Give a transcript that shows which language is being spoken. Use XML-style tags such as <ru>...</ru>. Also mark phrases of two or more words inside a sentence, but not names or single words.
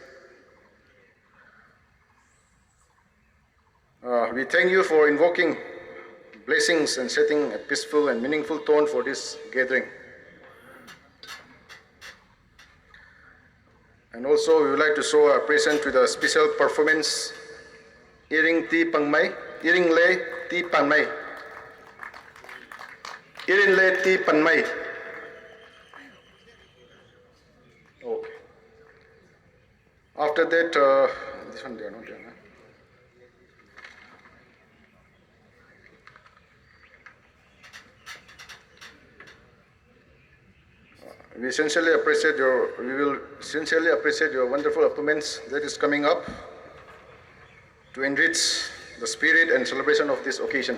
<en>We thank you for invoking blessings and setting a peaceful and meaningful tone for this gathering. And also, we would like to show our present with a special performance, Iring Ti Pangmay, Iring Le Ti Pangmay. Iring Le Ti Pangmay. Okay. After that, this one they are not there. We will sincerely appreciate your wonderful performance that is coming up to enrich the spirit and celebration of this occasion.</en>